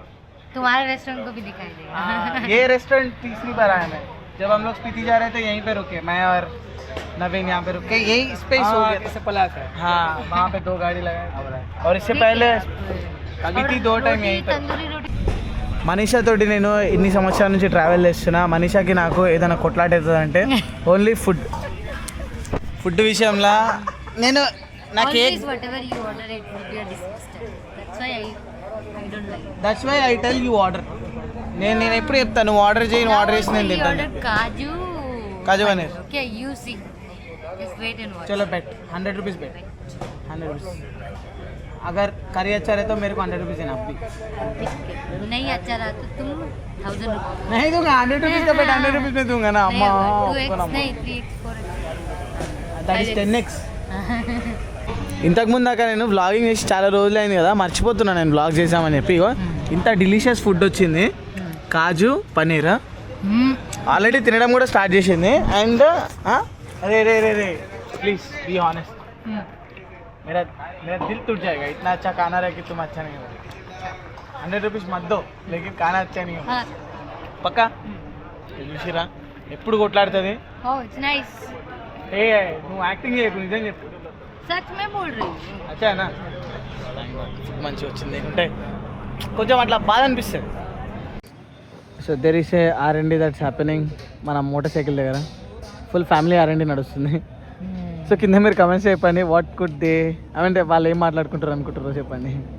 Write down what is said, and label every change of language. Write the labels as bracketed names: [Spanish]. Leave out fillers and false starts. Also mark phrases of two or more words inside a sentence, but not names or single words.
[Hindi] तुम्हारे रेस्टोरेंट को भी दिखाई देगा. ये रेस्टोरेंट तीसरी बार आया मैं. जब हम लोग स्पीति जा रहे थे यहीं पे रुके, मैं और नवीन यहाँ पे रुके. यही स्पेस हो गया. इससे पलाक है. हाँ वहाँ पे 2 गाड़ी लगाए. और इससे पहले स्पीति 2 टाइम यहीं पे. तंदूरी रोटी. [Telugu] మనీషా తోటి నేను ఇన్ని సంవత్సరాల నుంచి ట్రావెల్ చేస్తున్నా. మనీషాకి నాకు ఏదైనా కొట్లాట అవుతుందంటే [English] only food [Telugu] విషయంలో నేను నాకే [English] Always whatever you order it will be a disaster. That's why I don't like. That's why I tell you order. [Telugu] నేను ఎప్పుడు చెప్తాను నువ్వు ఆర్డర్ చేయి, నువ్వు ఆర్డర్ చేసి నేను [English] We [Telugu] తింటాను. [English] ordered काजू. [Hindi] काजू पनीर. [English] Okay, you see. Just wait and watch. [Hindi] चलो [English] bet 100 rupees bet 100 rupees. [Hindi] अगर करी अच्छा रहे तो मेरे को 100 रुपीज़ देना आप भी. नहीं अच्छा रहा तो तुम 1000 रुपये. नहीं दूंगा 100 रुपीज़ का बेट 100 रुपीज़ में दूंगा ना अम्मा. 2x नहीं 3x 4x. [English] That is 10x. [Telugu] ఇంతకుముందు దాకా నేను వ్లాగింగ్ చేసి చాలా రోజులు అయింది కదా, మర్చిపోతున్నాను నేను వ్లాగ్ చేసామని చెప్పి. ఇగో ఇంత [English] delicious food [Telugu] వచ్చింది, కాజు పనీర్. ఆల్రెడీ తినడం కూడా స్టార్ట్ చేసింది. అండ్ అరే రే రే రే [English] please be honest. [Hindi] मेरा दिल टूट जाएगा. इतना अच्छा खाना रहे कि तुम अच्छा नहीं हो. 100 रुपीज़ मत दो लेकिन खाना अच्छा नहीं हो. [Telugu] పక్కా చూసిరా ఎప్పుడు కొట్లాడుతుంది. [English] Oh, it's nice. [Telugu] ఏ నువ్వు యాక్టింగ్ చేయకు, నిజం చెప్పు. [Hindi] सच में बोल रही हूँ. [Telugu] అచ్చానా మంచి వచ్చింది లేకుంటే కొంచెం అట్లా బాధ అనిపిస్తుంది. [English] So there is a R&D that's happening మన motor cycle దగ్గర. full family R&D [Telugu] నడుస్తుంది. సో కింద మీరు కమెంట్స్ చెప్పండి [English] what could they [Telugu] అంటే వాళ్ళు ఏం మాట్లాడుకుంటారు అనుకుంటారో చెప్పండి.